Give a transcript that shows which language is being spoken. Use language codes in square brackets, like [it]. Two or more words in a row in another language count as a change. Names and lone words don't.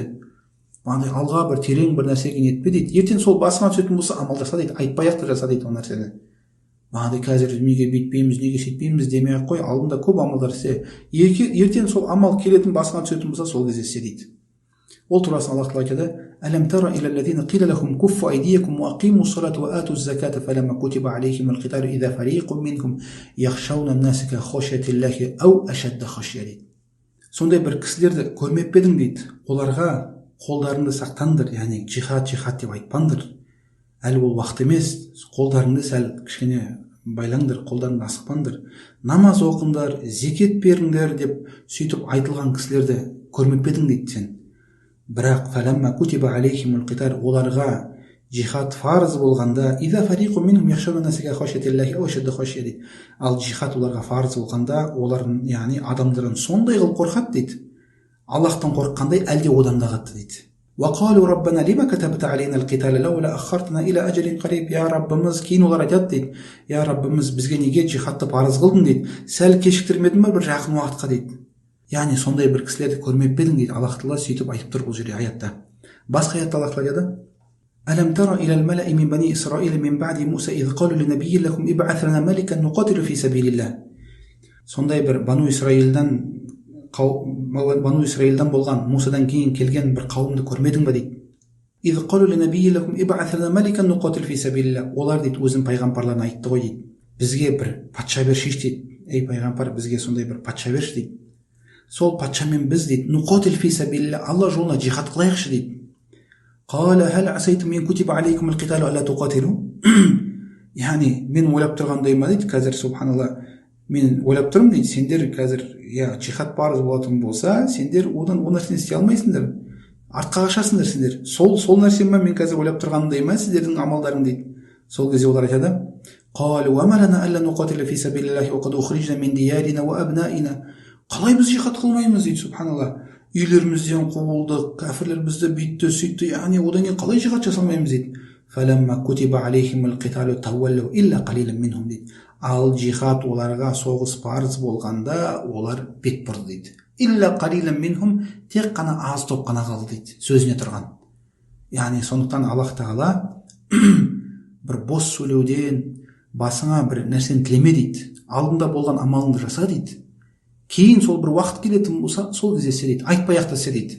[kk] Бағандай алға бір терең бір нәрсеге нетпе дейді. Ертең сол басыңа түсетін болса, амал жаса дейді, айтпай-ақ та жаса дейді ол нәрсені. Бағандай қазір неге бүйтпейміз, неге сөйтпейміз демей-ақ қой, алдында көп амалдар істе. Ертең сол амал келетін басыңа түсетін болса, сол кезде істе дейді. Ол турасында Аллах Тағала айтады: [ar] «ألم تر إلى الذين قيل لهم كفوا أيديكم وأقيموا الصلاة وآتوا الزكاة فلما كتب عليهم القتال إذا فريق منكم يخشون الناس كخشية الله أو أشد خشية» дейді. [kk] Сондай бір кісілерді көрмеп пе едің дейді. Оларға қолдарыңды сақтаңдар, яғни джихад деп айтпаңдар. Әлі ол уақыт емес, қолдарыңды сәл кішкене байлаңдар, қолдарыңды асықпаңдар. Намаз оқыңдар, зекет беріңдер деп сөйтіп айтылған кісілерді көрмеп пе едің дейді сен. Бірақ [ar] فلما كتب عليهم القتال, [kk] оларға джихад фарыз болғанда, [ar] إذا فريق منهم يخشون الناس كخشية الله أو أشد خشية дейді. [kk] Ал джихад оларға фарыз болғанда, олардың, яғни адамдардан сондай қылып қорқады дейді. Аллахтан қорыққандай, әлде одан да қатты дейді. [ar] وقالوا ربنا لما كتبت علينا القتال لولا أخرتنا إلى أجل قريب. [kk] يا ربымыз, кейін олар айтады дейді, я раббымыз, бізге неге джихадты парыз қылдың дейді, сәл кешіктірмедің бе бір жақын уақытқа дейді. Яғни сондай бір кісілерді көрмеп пе едің дейді. Аллах Тағала сөйтіп айтып тұр бұл жерде аятта. Басқа аятта Аллах Тағала айтады: [ar] ألم تر إلى الملأ من بني إسرائيل من بعد موسى إذ قالوا لنبي لكم ابعث لنا ملكا نقاتل في سبيل الله. [kk] Сондай бір Бану Исраилдан болған, Мусадан кейін келген бір қауымды көрмедің ба дейді. [ar] إذ قالوا لنبي لكم ابعث لنا ملكا نقاتل في سبيل الله. [kk] Олар дейді өзінің пайғамбарларына айтты ғой дейді, бізге бір патша берші дейді. Ей пайғамбар, бізге сондай бір патша берші дейді. Сол патшамен біз дейді [ar] نقاتل في سبيل الله, [kk] Алла жолына джихад қылайықшы дейді. [ar] قال هل عسيتم إن كتب عليكم القتال ألا تقاتلوا. [kk] Яғни мен ойлап тұрғандайыма дейді, қазір субханалла, мен ойлап тұрмын дейді, сендер қазір джихад парыз болатын болса, сендер одан ол нәрсені істей алмайсыңдар, артқа қашасыңдар сендер. Сол нәрсені мен қазір ойлап тұрғандайыма сіздердің амалдарың дейді. Сол кезде олар айтады: [ar] قالوا وما لنا ألا نقاتل في سبيل الله وقد أخرجنا من ديارنا وأبنائنا. [kk] Қалай біз джихад қылмаймыз дейді, субханалла. Үйлерімізден қуылдық, кәфірлер бізді бүйтті, сөйтті, яғни одан кейін қалай джихад жасамаймыз дейді. [ar] فلما كتب عليهم القتال تولوا إلا قليلا منهم дейді. [kk] ал жихад оларға соғыс парыз болғанда олар бет бұрды дейді. [ar] إلا قليلا منهم, [kk] тек қана аз топ қана қалды дейді, сөзіне тұрған. Яғни сондықтан Аллах тағала бір бос сөйлеуден, басыңа бір нәрсені тілеме дейді, алдында болған амалыңды жаса дейді, кейін сол бір уақыт келетін болса сол кезде істе дейді, айтпай ақ та істе дейді.